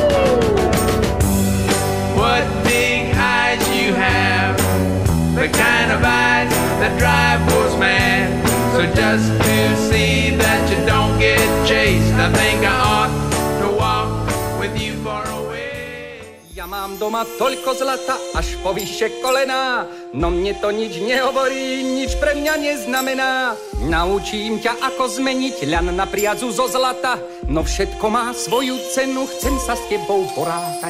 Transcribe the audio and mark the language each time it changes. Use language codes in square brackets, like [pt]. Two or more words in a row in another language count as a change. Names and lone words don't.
[en] What big eyes you have, the kind of eyes that drive wolves mad. So just to see that you don't get chased, I think I ought to walk with you for a way. [sk] Ja mám doma toľko zlata, až po vyššie kolená, no mne to nič nehovorí, nič pre mňa neznamená. Naučím ťa, ako zmeniť ľan na priadzu zo zlata, no všetko má svoju cenu, chcem sa s tebou porátať.